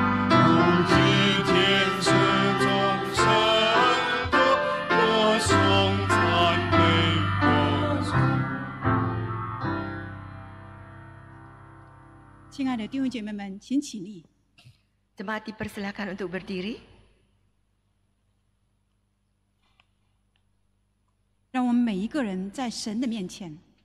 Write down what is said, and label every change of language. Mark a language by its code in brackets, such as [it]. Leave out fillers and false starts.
[zh] 如今天使众生多，我颂赞美我主。亲爱的弟兄姐妹们，请起立。 [id] Jemaat dipersilakan untuk berdiri. [zh] 让我们每一个人在神的面前，